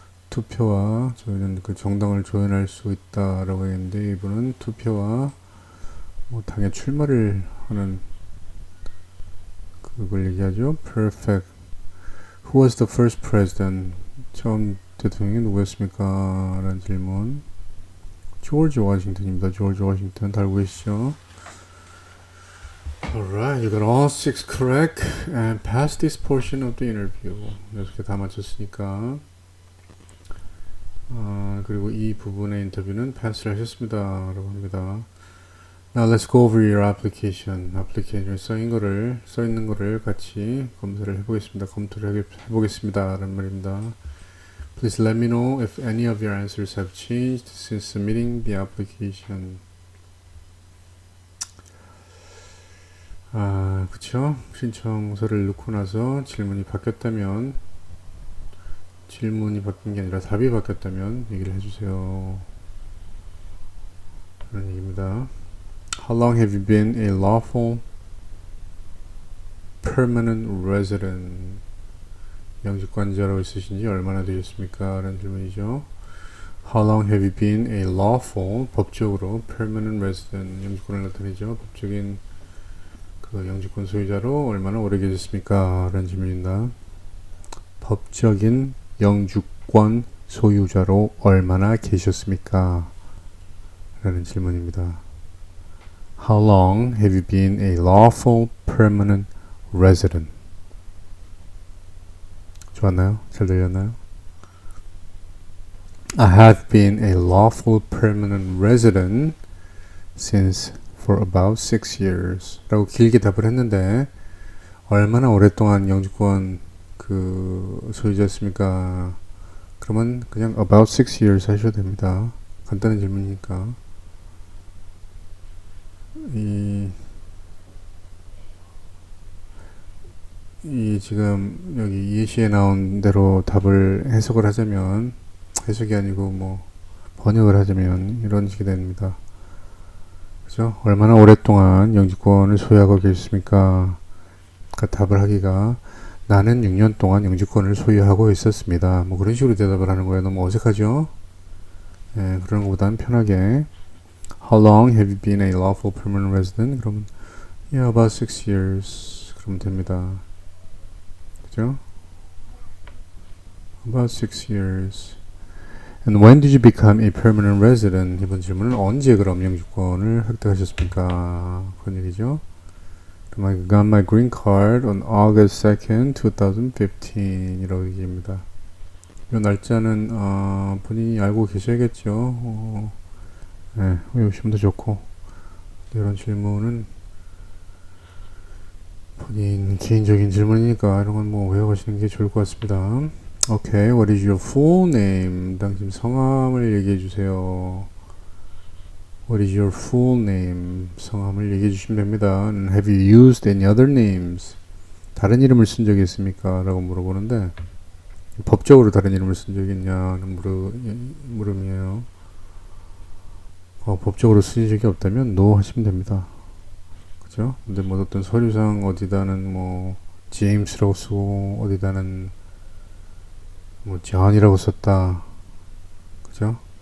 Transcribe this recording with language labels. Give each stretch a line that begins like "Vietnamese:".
Korean: 투표와 저희는 그 정당을 조연할 수 있다라고 했는데 이분은 투표와 뭐 당에 출마를 하는 그걸 얘기하죠.
English: Perfect. Who was the first president?
Korean: 처음 대통령이 누구였습니까? 라는 질문. 조지 워싱턴입니다. 조지 워싱턴 다 알고 계시죠?
English: Alright, you got all 6 correct and pass this portion of the interview.
Korean: 6개 다 맞췄으니까 그리고 이 부분의 인터뷰는 패스를 하셨습니다 라고 합니다.
English: Now let's go over your application.
Korean: 애플리케이션에 써 있는 거를 같이 검사를 해보겠습니다. 검토를 해보겠습니다 라는 말입니다.
English: Please let me know if any of your answers have changed since submitting the application.
Korean: 그쵸? 신청서를 넣고 나서 질문이 바뀌었다면 질문이 바뀐 게 아니라 답이 바뀌었다면 얘기를 해주세요. 그런 얘기입니다.
English: How long have you been a lawful permanent resident?
Korean: 영주권자로 있으신지 얼마나 되셨습니까? 라는 질문이죠.
English: How long have you been a lawful,
Korean: 법적으로
English: permanent resident,
Korean: 영주권을 나타내죠. 법적인 그 영주권 소유자로 얼마나 오래 계셨습니까? 라는 질문입니다. 법적인 영주권 소유자로 얼마나 계셨습니까? 라는 질문입니다.
English: How long have you been a lawful permanent resident?
Korean: 좋았나요? 잘 들렸나요?
English: I have been a lawful permanent resident since for about 6 years
Korean: 라고 길게 답을 했는데 얼마나 오랫동안 영주권 그 소유자였습니까? 그러면 그냥
English: about 6 years
Korean: 하셔도 됩니다. 간단한 질문이니까. 이 지금 여기 예시에 나온 대로 답을 해석을 하자면 해석이 아니고 뭐 번역을 하자면 이런 식이 됩니다. 그죠? 얼마나 오랫동안 영주권을 소유하고 계셨습니까? 답을 하기가 나는 6년 동안 영주권을 소유하고 있었습니다. 뭐 그런 식으로 대답을 하는 거예요. 너무 어색하죠? 예, 그런 것보다는 편하게
English: How long have you been a lawful permanent resident? 그러면 Yeah, about 6 years.
Korean: 그러면 됩니다. 그죠?
English: About 6 years. And when did you become a permanent resident?
Korean: 이번 질문은 언제 그럼 영주권을 획득하셨습니까? 그런 얘기죠.
English: I got my green card on August 2nd, 2015
Korean: 이라고 얘기합니다. 이 날짜는 본인이 알고 계셔야겠죠. 네, 외우시면 더 좋고 이런 질문은 본인 개인적인 질문이니까 이런 건 뭐 외워가시는 게 좋을 것 같습니다.
English: Okay, what is your full name?
Korean: 당신 성함을 얘기해 주세요.
English: What is your full name?
Korean: 성함을 얘기해 주시면 됩니다.
English: And have you used any other names?
Korean: 다른 이름을 쓴 적이 있습니까? 라고 물어보는데 법적으로 다른 이름을 쓴 적이 있냐는 물음이에요. 법적으로 쓰인 적이 없다면 no 하시면 됩니다. 그죠? 근데 뭐 어떤 서류상 어디다는 뭐 제임스라고 쓰고 어디다는 뭐 존이라고 썼다. 그죠?